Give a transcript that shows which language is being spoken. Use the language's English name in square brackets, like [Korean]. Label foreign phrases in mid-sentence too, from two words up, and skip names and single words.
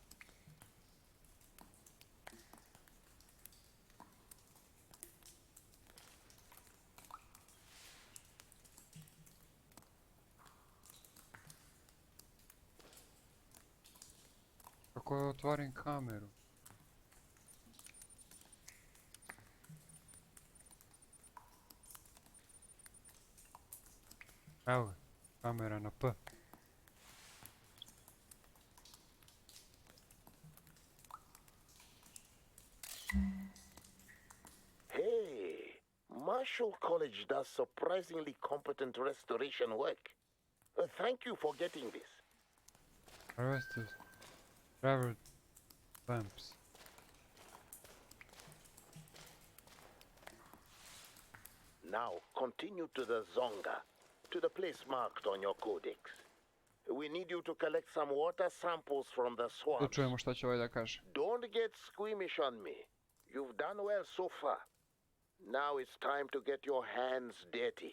[Serbian] Kako otvorim kameru? Evo ga, kamera na P. [English] Hey, Marshall College does surprisingly competent restoration work. Thank you for getting this. Arrested. Travel lamps. Now, continue to the Zonga, to the place marked on your codex. We need you to collect some water samples from the Da swamps. [Serbian] čujemo šta će ovaj da kaže. [English] Don't get squeamish on me. You've done well so far. Now it's time to get your hands dirty.